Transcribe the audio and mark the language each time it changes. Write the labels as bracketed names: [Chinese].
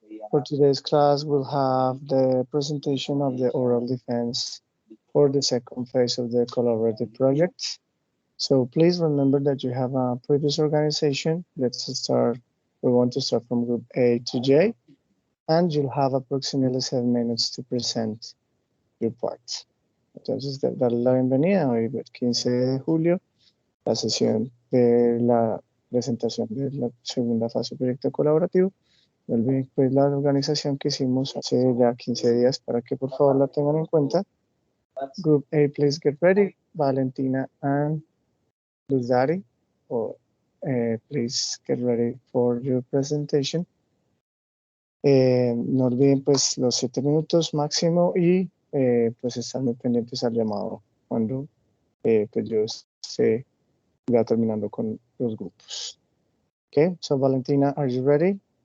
[English] For today's class, we'll have the presentation of the oral defense for the second phase of the collaborative project. So please remember that you have a previous organization. Let's start. We want to start from group A to J, and you'll have approximately 7 minutes to present your part. [Spanish] Entonces, darle la bienvenida hoy, el 15 de julio, la sesión de la presentación de la segunda fase del proyecto colaborativo. No olviden pues la organización que hicimos hace ya 15 días para que por favor la tengan en cuenta. [English] Group A, please get ready. Valentina and Luzari, please get ready for your presentation. [Spanish] No olviden pues los 7 minutos máximo y pues estar muy pendientes al llamado cuando pues yo esté ya terminando con los grupos. [English] Okay, so Valentina, are you ready?